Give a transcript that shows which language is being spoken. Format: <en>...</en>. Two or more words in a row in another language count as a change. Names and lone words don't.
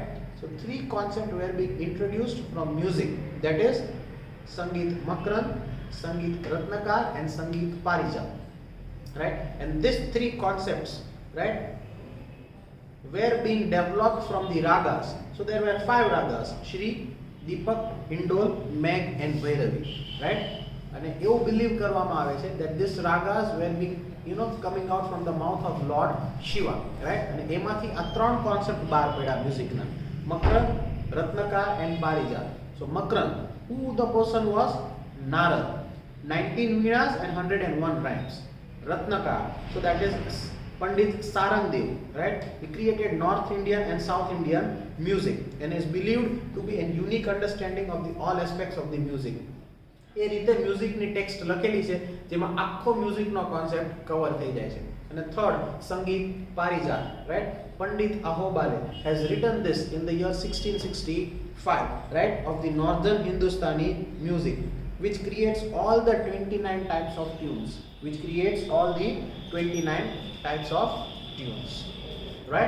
<en>So 3 concepts were being introduced from music, that is Sangeet Makran, Sangeet Ratnakar and Sangeet Parijat, right? And these 3 concepts, right, were being developed from the ragas. So there were 5 ragas: Shri, Deepak, Hindol, Megh and Bhairavi, right? And એવું believe</en> <gu>કરવામાં આવે છે</gu> <en>that these ragas were being coming out from the mouth of Lord Shiva, right?</en> <gu>અને એમાંથી આ 3 concept બહાર પડ્યા મ્યુઝિકના:</gu> <en>Makran, Ratnakar and Parijat. So Makran, who the person was? Narad, 19 veenas and 101 rhymes. Ratnakar, so that is Pandit Sarangdev, right? He created North Indian and South Indian music and is believed to be a unique understanding of the all aspects of the music.</en> <gu>એ રીતે મ્યુઝિકની ટેક્સ્ટ લખેલી છે જેમાં આખો મ્યુઝિકનો કોન્સેપ્ટ કવર થઈ જાય છે.</gu> <en>And third, Sangeet Parijat, right? Pandit Ahobale has written this in the year 1665, right, of the northern Hindustani music, which creates all the 29 types of tunes. Right?</en>